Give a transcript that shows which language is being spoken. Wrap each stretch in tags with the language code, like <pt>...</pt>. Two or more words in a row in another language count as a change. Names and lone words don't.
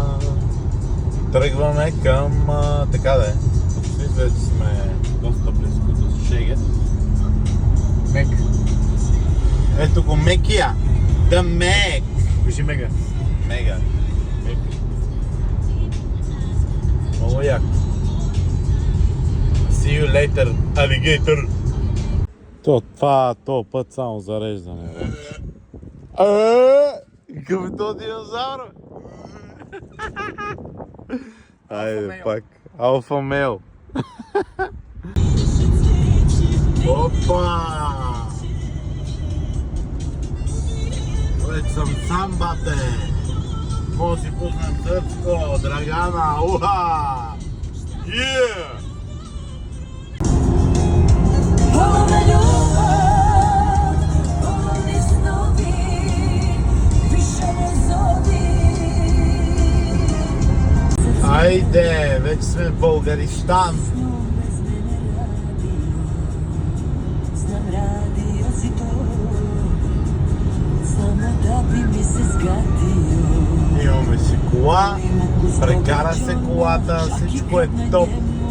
<bg>Тръгваме към... така да е. Вече сме доста близко до Шегет. Мек. Ето го Мекия. The Meg. Кажи мега. Мега. Мек. Много яко.</bg> <en>See you later, alligator.</en> <bg>Това път само зареждане. Какъв е то динозавр? Айде пак. Алфа мейл. Опа! Вече съм сам, бате! Може да си пуснем сърцко, Драгана, уха!</bg> <en>Yeah!</en> <sr>Полна любов, полни снови, više ne zovi.</sr> <bg>Айде, вече сме в Българистан.</bg> <sr>Bez mene radi, znam radio si to, samo da bi mi se zgadio.</sr> <bg>Имаме си кола, прекара се колата, всичко е топ.</bg>